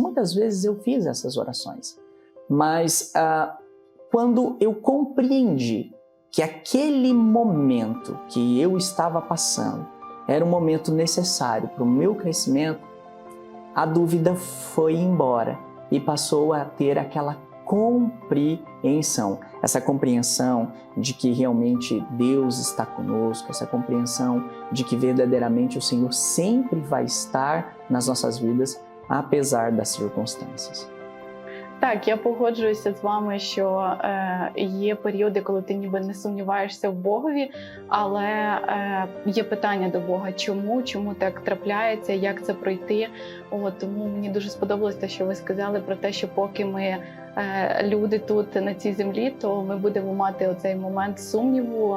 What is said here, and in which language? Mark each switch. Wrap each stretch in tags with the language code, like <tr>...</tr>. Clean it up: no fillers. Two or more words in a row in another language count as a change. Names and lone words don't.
<pt>Muitas vezes eu fiz essas orações. Mas quando eu compreendi que aquele momento que eu estava passando era um momento necessário para o meu crescimento, a dúvida foi embora e passou a ter aquela compreensão. Essa compreensão de que realmente Deus está conosco, essa compreensão de que verdadeiramente o Senhor sempre vai estar nas nossas vidas, apesar das circunstâncias.</pt> <uk>Так, я погоджуюся з вами, що є періоди, коли ти ніби не сумніваєшся в Богові, але є питання до Бога, чому так трапляється, як це пройти. Тому мені дуже сподобалось те, що ви сказали про те, що поки ми люди тут на цій землі, то ми будемо мати оцей момент сумніву.</uk>